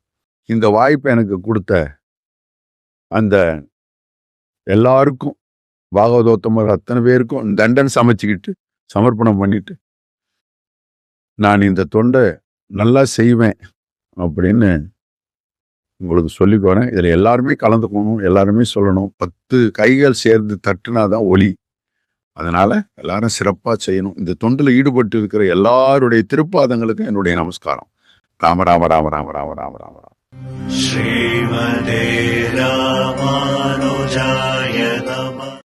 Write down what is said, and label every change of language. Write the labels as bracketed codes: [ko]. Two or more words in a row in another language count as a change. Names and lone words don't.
[ta] இந்த வாய்ப்பை எனக்கு கொடுத்த அந்த எல்லாருக்கும், பாகவதோத்தமர் அத்தனை பேருக்கும் தண்டன் சமைச்சுக்கிட்டு சமர்ப்பணம் பண்ணிட்டு நான் இந்த தொண்டை நல்லா செய்வேன் அப்படின்னு உங்களுக்கு சொல்லிக்கோறேன். இதில் எல்லாருமே கலந்துக்கணும், எல்லாருமே சொல்லணும். 10 கைகள் சேர்ந்து தட்டுனாதான் ஒலி. அதனால எல்லாரும் சிறப்பா செய்யணும். இந்த தொண்டில் ஈடுபட்டு இருக்கிற எல்லாருடைய திருப்பாதங்களுக்கும் என்னுடைய நமஸ்காரம். ராம ராம ராம ராம ராம ராம ராம ராம. [sa] श्रीमते रामानुजाय नमः.